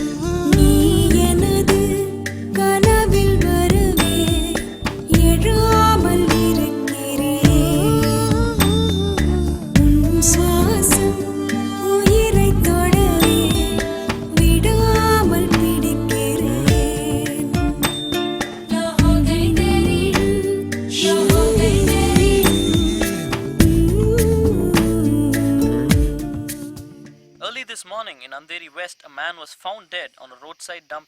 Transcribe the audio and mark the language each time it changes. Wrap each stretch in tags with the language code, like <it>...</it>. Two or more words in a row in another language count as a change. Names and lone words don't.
<ta>நீ எனது கனவில் வரவே எழாமல் இருக்கிறேன். உன் சுவாசம் உயிரை தொடவே விடாமல் பிடிக்கிறேன்.</ta> <hi>लो हो गई तेरी, लो हो गई तेरी.</hi> <en>Early this morning in Andheri West, a man was found dead on a roadside dump</en>